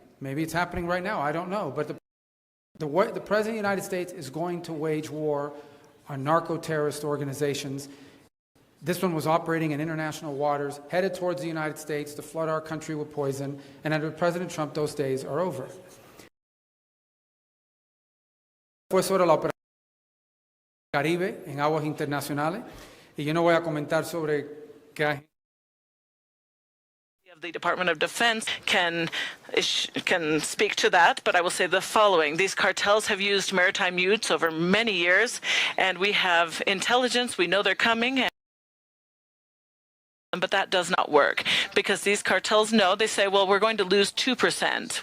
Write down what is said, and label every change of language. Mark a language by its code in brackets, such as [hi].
[en] Maybe it's happening right now. I don't know. But the President of the United States is going to wage war on narco-terrorist organizations. This one was operating in international waters, headed towards the United States to flood our country with poison, and under President Trump, those days are over. [es] Fue sobre la operación Caribe en aguas internacionales, y yo no voy a comentar sobre qué [en] The Department of Defense can speak to that, but I will say the following. These cartels have used maritime utes over many years, and we have intelligence. We know they're coming. But that does not work, because these cartels know, they say, well, we're going to lose 2%.